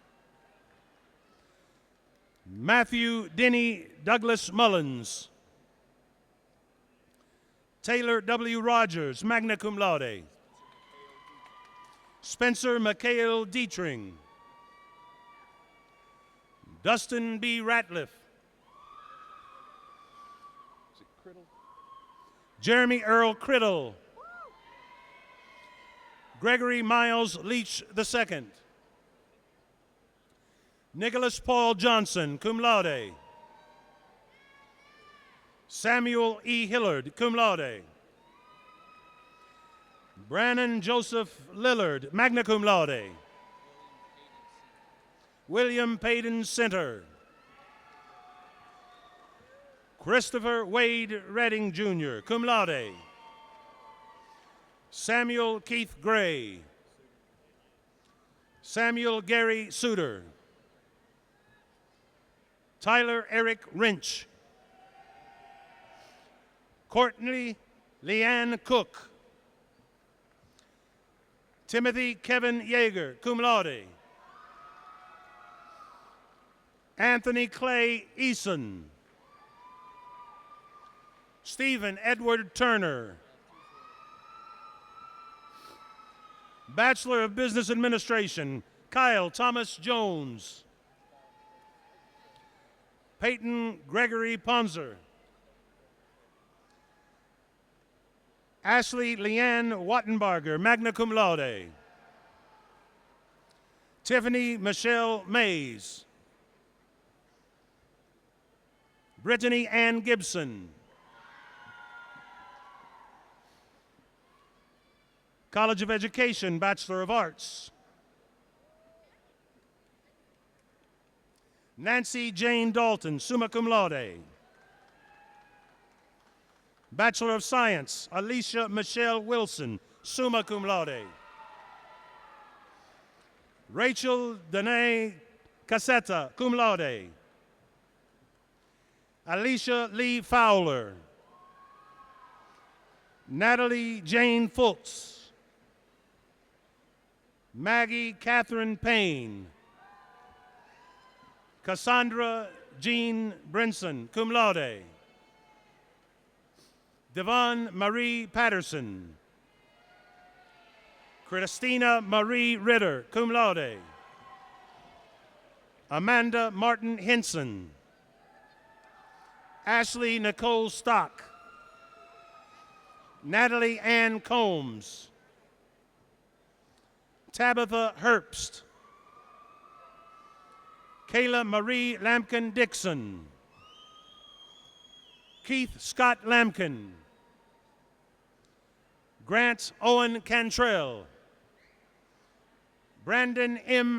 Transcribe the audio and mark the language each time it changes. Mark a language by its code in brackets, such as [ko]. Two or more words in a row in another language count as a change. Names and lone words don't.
[en] Matthew Denny Douglas Mullins. Taylor W. Rogers, [la] magna cum laude. [en] Spencer McHale Dietring. Dustin B. Ratliff. Jeremy Earl Criddle. Gregory Miles Leach II. Nicholas Paul Johnson, [la] cum laude. [en] Samuel E. Hillard, [la] cum laude. [en] Brannon Joseph Lillard, [la] magna cum laude. [en] William Payton Center. Christopher Wade Redding Jr., [la] cum laude. [en] Samuel Keith Gray. Samuel Gary Suter. Tyler Eric Wrench. Courtney Leanne Cook. Timothy Kevin Yeager, [la] cum laude. [en] Anthony Clay Eason. Stephen Edward Turner. Bachelor of Business Administration, Kyle Thomas Jones. Peyton Gregory Ponzer. Ashley Leanne Wattenbarger, [la] magna cum laude. [en] Tiffany Michelle Mays. Brittany Ann Gibson. College of Education, Bachelor of Arts. Nancy Jane Dalton, [la] summa cum laude. [en] Bachelor of Science, Alicia Michelle Wilson, [la] summa cum laude. [en] Rachel Danae Cassetta, [la] cum laude. [en] Alicia Lee Fowler. Natalie Jane Fultz. Maggie Catherine Payne. Cassandra Jean Brinson, [la] cum laude. [en] Devon Marie Patterson. Christina Marie Ritter, [la] cum laude. [en] Amanda Martin Henson. Ashley Nicole Stock, Natalie Ann Combs, Tabitha Herbst, Kayla Marie Lampkin Dixon, Keith Scott Lampkin, Grant Owen Cantrell, Brandon M.